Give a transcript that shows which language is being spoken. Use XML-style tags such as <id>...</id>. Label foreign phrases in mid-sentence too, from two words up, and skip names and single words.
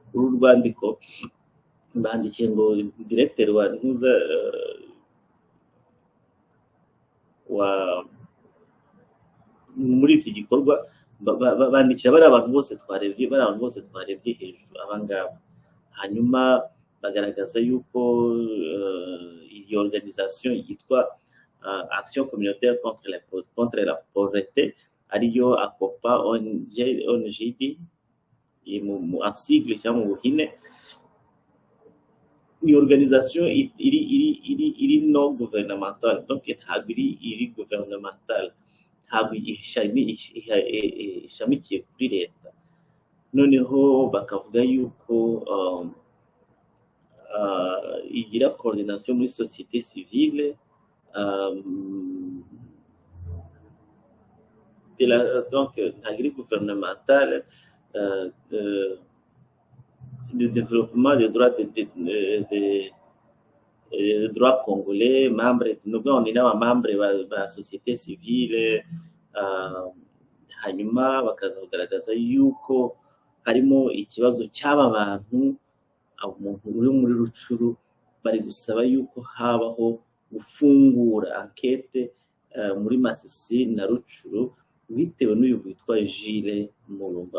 <rw>Uru rwandiko bandikiye ngo directeur wa ntuza muri iki gikorwa bandikira bari abantu bose twarebye hejuru abangaba, hanyuma bagaragaza yuko iyo organisation yitwa Action communautaire contre la pauvreté ariyo ACOPA ONGD mu sigle cyangwa mu buhine, ni organisation iri no gouvernementale, donc ntabwo iri gouvernementale, ntabwo ishamikiye kuri leta. Noneho bakavuga yuko igira coordination muri</rw> <fr>société civile,</fr> <rw>donc ntabwo iri gouvernementale,</rw> <fr>de développement des droits des droits congolais,</fr> <rw>membre nubwo ni n'abamembre ba</rw> <fr>société civile.</fr> <rw>Hanyuma bakaza kugaragaza yuko harimo ikibazo cy'aba bantu, umuntu uri muri Rucuru bari gusaba yuko habaho gufungura ankete muri Masisi na Rucuru bitewe n'uyu witwa Jules Mulumba.</rw>